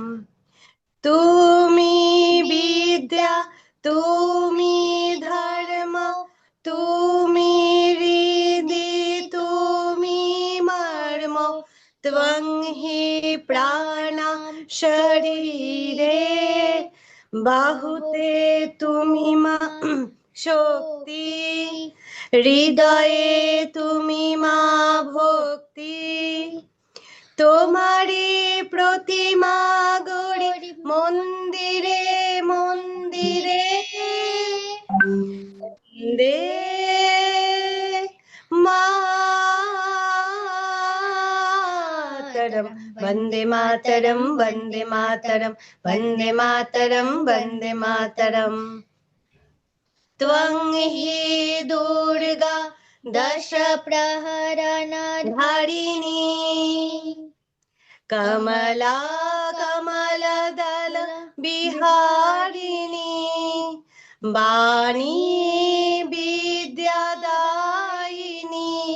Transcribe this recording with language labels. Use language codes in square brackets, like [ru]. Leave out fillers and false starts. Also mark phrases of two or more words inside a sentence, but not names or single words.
[bn] তুমি বিদ্যা তুমি ধর্ম তুমি হৃদি তুমি মর্ম [sa] त्वं हि प्राणा शरीरे [bn] বাহুতে তুমি মা শক্তি হৃদয়ে তুমি মা ভক্তি। তোমারি প্রতিমা গড়ি মন্দিরে মন্দিরে বন্দে মাতরম বন্দে মাতরম বন্দে মাতরম বন্দে মাতরম বন্দে মাতরম। [sa] त्वं हि दुर्गा दश प्रहरणधारिणी कमला कमलदल विहारिणी वाणी विद्यादायिनी